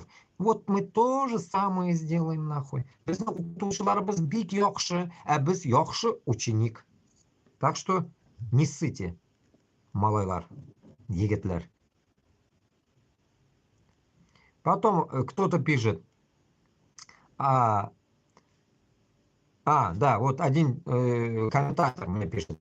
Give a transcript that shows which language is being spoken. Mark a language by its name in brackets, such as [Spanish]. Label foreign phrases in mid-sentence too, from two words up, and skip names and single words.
[Russian] Вот мы то же самое сделаем нахуй. [Uzbek] Bizning o'qituvchilarimiz bek yaxshi, а biz yaxshi ученик. [Russian] Так что не ссыте, [Tatar] малайлар, егетлер. [Russian] Потом кто-то пишет. Да, вот один комментатор мне пишет.